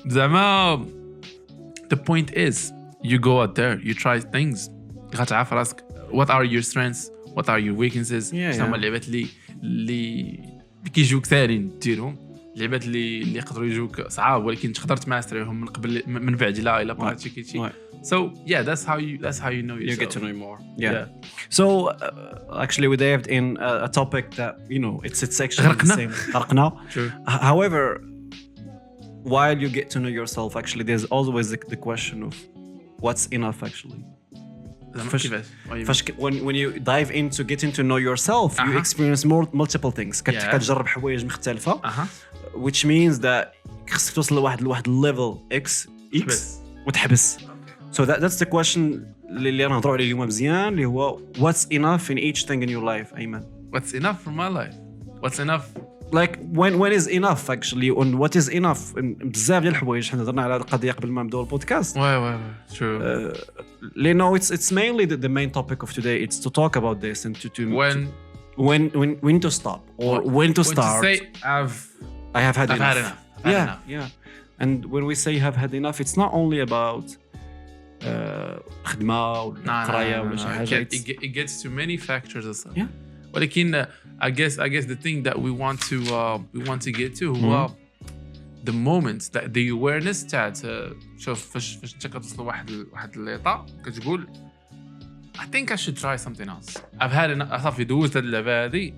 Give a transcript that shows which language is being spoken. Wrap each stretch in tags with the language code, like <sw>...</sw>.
<ar>زعما</ar> <en>the point is you go out there, you try things.</en> <ar>غتعرف راسك</ar> <en>what are your strengths, what are your weaknesses.</en> <ar>هما اللعبات اللي كيجوك ساهلين ديرهم، اللعبات اللي يقدروا يجوك صعاب ولكن تقدر تماستريهم من قبل من بعد لا الا براتيكيتي.</ar> <en>So that's how you know yourself. You get to know more. Yeah. So actually we dived in a topic that it's actually the same. True. However, while you get to know yourself, actually there's always the question of what's enough actually. When you dive into getting to know yourself, you experience multiple things.</en> <ar>كتجرب حوايج مختلفة,</ar> <en>which means that</en> <ar>خصك توصل لواحد</ar> <en>level X</en> <ar>وتحبس.</ar> <en>So that's the question</en> <ar>اللي نهضروا عليه اليوم مزيان, اللي هو</ar> <en>what's enough in each thing in your life, Ayman? What's enough for my life? What's enough? Like when is enough actually, and what is enough?</en> <ar>بزاف ديال الحوايج حنا هضرنا على هذه القضيه قبل ما نبداو البودكاست.</ar> <en>True.</en> <ar>لأنه</ar> <en>it's mainly the main topic of today. It's to talk about this and to when to stop or when to start. When to say I have had enough. Yeah. And when we say have had enough, it's not only about</en> <ar>خدمة ولا قراية ولا شي حاجة.</ar> <en>It gets to many factors</en> <ar>أصلا.</ar> <en>Yeah.</en> <ar>ولكن</ar> <en>I guess the thing that we want to get to</en> <ar>هو</ar> <en>the moments that the awareness</en> <ar>تاعت شوف فاش انت كتوصل واحد الليطا كتقول</ar> <en>I think I should try something else. I've had</en> <ar>صافي دوزت هاد اللعبه هادي.</ar>